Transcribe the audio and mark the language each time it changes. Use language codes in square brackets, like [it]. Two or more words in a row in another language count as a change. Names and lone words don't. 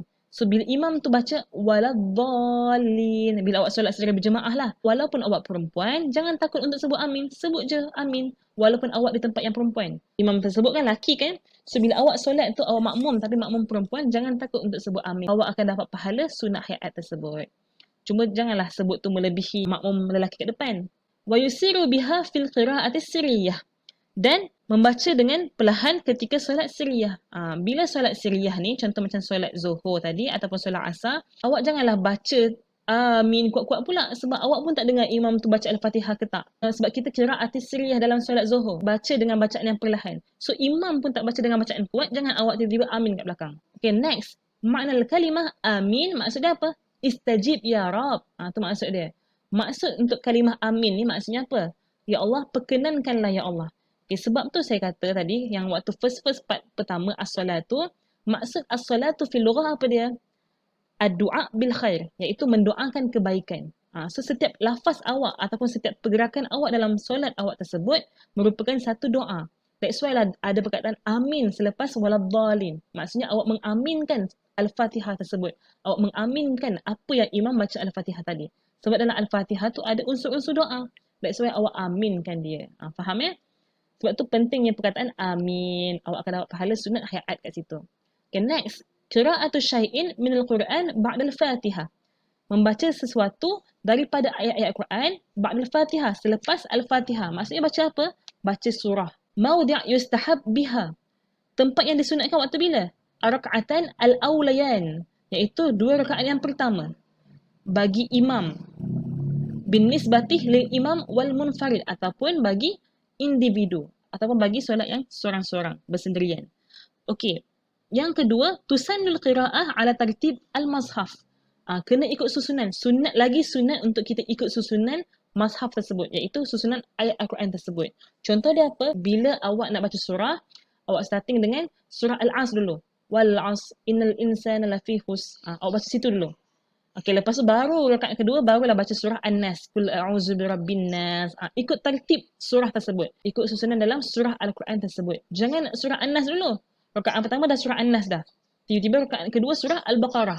[ms] So bila imam tu baca waladdallin, bila awak solat secara berjemaah lah, walaupun awak perempuan, jangan takut untuk sebut amin, sebut je amin walaupun awak di tempat yang perempuan. Imam tersebut kan laki kan, so bila awak solat tu awak makmum tapi makmum perempuan, jangan takut untuk sebut amin. Awak akan dapat pahala sunat hayat tersebut. Cuma janganlah sebut tu melebihi makmum lelaki kat depan. [ar] ويسر بها في القراءة السرية, [ms] dan membaca dengan perlahan ketika solat sirriyah. Bila solat sirriyah ni, contoh macam solat Zuhur tadi ataupun solat Asar, awak janganlah baca amin kuat-kuat pula sebab awak pun tak dengar imam tu baca Al-Fatihah ke tak. Sebab kita kira artis sirriyah dalam solat Zuhur, baca dengan bacaan yang perlahan. So imam pun tak baca dengan bacaan kuat, jangan awak tiba-tiba amin kat belakang. [en] Okay, next. [ms] Makna kalimah amin maksudnya apa? [ar] استجب يا رب. [ms] Tu maksud dia. Maksud untuk kalimah amin ni maksudnya apa? [ar] يا الله, [ms] perkenankanlah [ar] يا الله. [ms] Okay, sebab tu saya kata tadi, yang waktu [en] first part [ms] pertama as-salatu, maksud [ar] الصلاة في اللغة [ms] apa dia? [ar] الدعاء بالخير, [ms] iaitu mendoakan kebaikan. So setiap lafaz awak ataupun setiap pergerakan awak dalam solat awak tersebut merupakan satu doa. [en] That's why [ms] lah ada perkataan amin selepas waladdallin. Maksudnya awak mengaminkan Al-Fatihah tersebut. Awak mengaminkan apa yang imam baca Al-Fatihah tadi. Sebab dalam Al-Fatihah tu ada unsur-unsur doa. [en] That's why [ms] awak aminkan dia. Faham ya? Sebab tu pentingnya perkataan amin. Awak akan dapat pahala sunat hayat kat situ. Okay, next. [ar] قراءة شيء من القرآن بعد الفاتحة. [ms] Membaca sesuatu daripada ayat-ayat Quran [ar] بعد الفاتحة, [ms] selepas Al-Fatihah. Maksudnya baca apa? Baca surah. [ar] موضع يستحب بها. [ms] Tempat yang disunatkan waktu bila? [ar] ركعتان الأوليان. [ms] Iaitu 2 rakaat yang pertama. Bagi imam. [ar] بالنسبة للإمام والمنفرد. [ms] Ataupun bagi individu ataupun bagi solat yang seorang-seorang bersendirian. Okey. Yang kedua, [ar] تسن القراءة على ترتيب المصحف. [ms] Kena ikut susunan. Sunat untuk kita ikut susunan mazhaf tersebut, iaitu susunan ayat Al-Quran tersebut. Contoh dia apa? Bila awak nak baca surah, awak starting dengan surah Al-As dulu. [ar] والعصر إن الإنسان لفي خسر. [ms] Awak baca situ dulu. Okey, lepas tu baru rakaat kedua barulah baca surah An-Nas. [ar] قل أعوذ برب الناس. [ms] Ikut tertib surah tersebut. Ikut susunan dalam surah Al-Quran tersebut. Jangan surah An-Nas dulu. Rakaat pertama dah surah An-Nas dah. Tiba-tiba rakaat kedua surah Al-Baqarah.